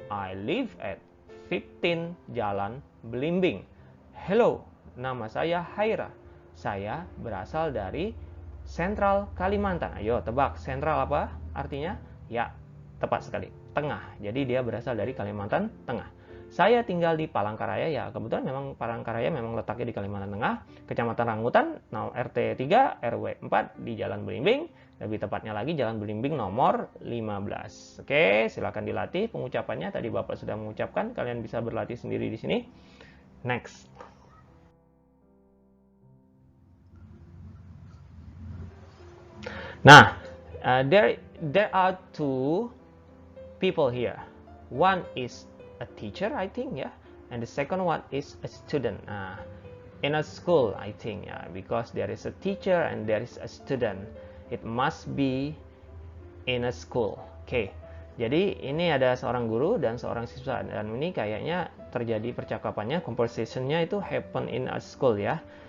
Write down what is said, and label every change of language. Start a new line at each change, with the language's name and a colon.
English: I live at 15 Jalan Belimbing.
Indonesian: Hello, nama saya Haira. Saya berasal dari Sentral Kalimantan. Ayo tebak, sentral apa artinya? Ya, tepat sekali, tengah. Jadi dia berasal dari Kalimantan Tengah. Saya tinggal di Palangkaraya, ya kebetulan memang Palangkaraya memang letaknya di Kalimantan Tengah, Kecamatan Rambutan, RT 3, RW 4 di Jalan Belimbing, lebih tepatnya lagi Jalan Belimbing nomor 15. Oke, silakan dilatih pengucapannya. Tadi Bapak sudah mengucapkan, kalian bisa berlatih sendiri di sini. Next.
English: Nah, there are two people here. One is a teacher, I think, yeah, and the second one is a student. In a school, I think, yeah, because there is a teacher and there is a student, it must be in a school.
Indonesian: Oke, jadi ini ada seorang guru dan seorang siswa, dan ini kayaknya terjadi percakapannya, conversationnya itu
English: happen in a school,
Indonesian: ya.